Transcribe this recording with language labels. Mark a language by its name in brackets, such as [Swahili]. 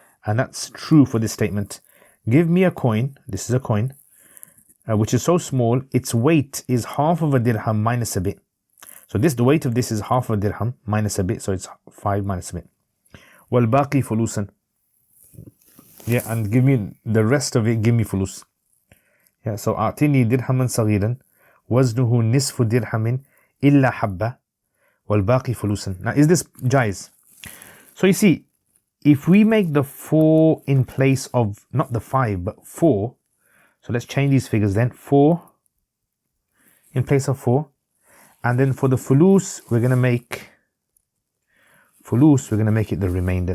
[English] And that's true for this statement. Give me a coin, this is a coin, which is so small, its weight is half of a dirham minus a bit. So the weight of this is half a dirham minus a bit, so it's 5 minus a bit. [Arabic] وَالْبَاقِي فُلُوسًا. [English] Yeah, and give me the rest of it, give me fulus. Yeah, so [Arabic] أعطني درهما صغيرا وزنه نصف درهم إلا حبة والباقي فلوسا. [English] Now is this jais? So you see, if we make the 4 in place of, not the 5, but 4. So let's change these figures then. 4 in place of 4. And then for the fulus, we're going to make it the remainder.